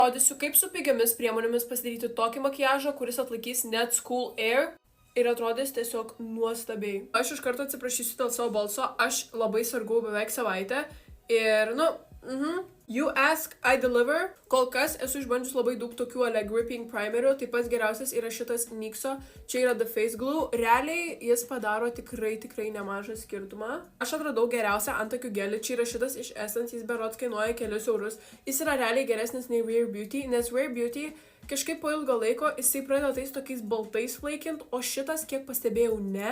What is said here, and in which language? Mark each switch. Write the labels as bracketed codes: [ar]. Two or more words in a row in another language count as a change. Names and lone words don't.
[lt] Rodysiu, kaip su pigiomis priemonėmis pasidaryti tokį makiažą, kuris atlaikys net [en] school air [lt] ir atrodys tiesiog nuostabiai. Aš iš karto atsiprašysiu dėl savo balso, aš labai sargau beveik savaitę ir, [en] you ask, I deliver. [lt] Kol kas esu išbandžius labai daug tokių [en] gripping primerių, [lt] taip pat geriausias yra šitas NYXo, čia yra The Face Glue. Realiai jis padaro tikrai nemažą skirtumą. Aš atradau geriausią antakių gelį, čia yra šitas iš Essence, jis berods kainuoja kelius eurus. Jis yra realiai geresnis nei Rare Beauty, nes Rare Beauty kažkaip po ilgo laiko jisai pradeda tais tokiais baltais flakint, o šitas, kiek pastebėjau, ne.